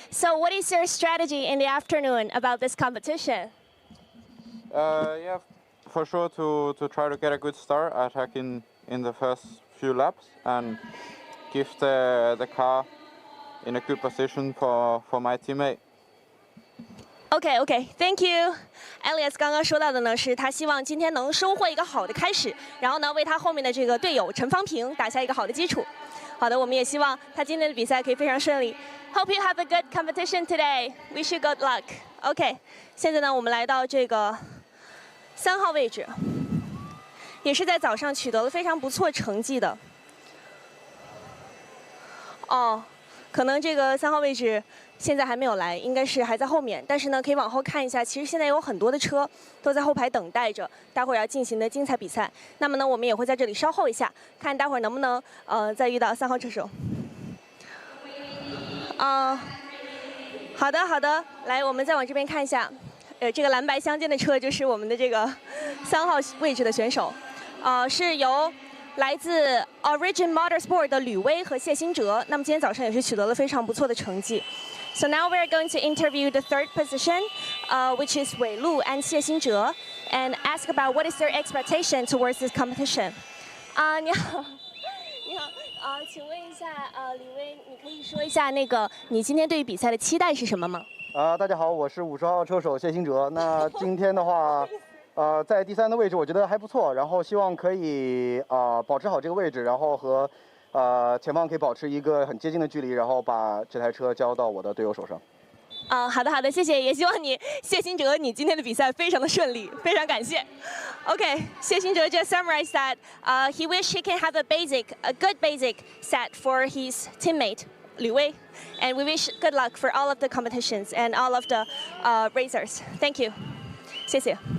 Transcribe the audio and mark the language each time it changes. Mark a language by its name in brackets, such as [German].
[English] So what is your strategy in the afternoon about this competition? Yeah, for sure to try to get a good start, attacking in the first few laps and give the car in a good position for my teammate. Okay, thank you. [Chinese] Elias 刚刚说到的呢，是他希望今天能收获一个好的开始，然后呢，为他后面的这个队友陈方平打下一个好的基础。好的，我们也希望他今天的比赛可以非常顺利。 [English] Hope you have a good competition today. Wish you good luck. [Chinese] OK， 现在呢，我们来到这个3号位置，也是在早上取得了非常不错成绩的。可能这个3号位置现在还没有来，应该是还在后面。但是呢，可以往后看一下，其实现在有很多的车都在后排等待着待会儿要进行的精彩比赛。那么呢，我们也会在这里稍后一下，看待会儿能不能再遇到3号车手。好的，来，我们再往这边看一下。这个蓝白相间的车就是我们的这个3号位置的选手。是由来自 Origin Motorsport 的吕威和谢新哲。那么今天早上也是取得了非常不错的成绩。 [English] So now we're going to interview the third position, which is Wei Lu and Xie Xinzhe, and ask about what is their expectation towards this competition. [Chinese] 你好，你好，请问一下，吕威，你可以说一下那个你今天对于比赛的期待是什么吗？大家好，我是50号车手谢新哲。那今天的话，在第3的位置我觉得还不错，然后希望可以保持好这个位置，然后和前方可以保持一个很接近的距离，然后把这台车交到我的队友手上。好的好的，谢谢，也希望你谢新哲你今天的比赛非常的顺利，非常感谢。 [English] Okay, 谢新哲 just summarized that he wish he can have a good basic set for his teammate Liu Wei, and we wish good luck for all of the competitions and all of the racers. Thank you. [Chinese] 谢谢。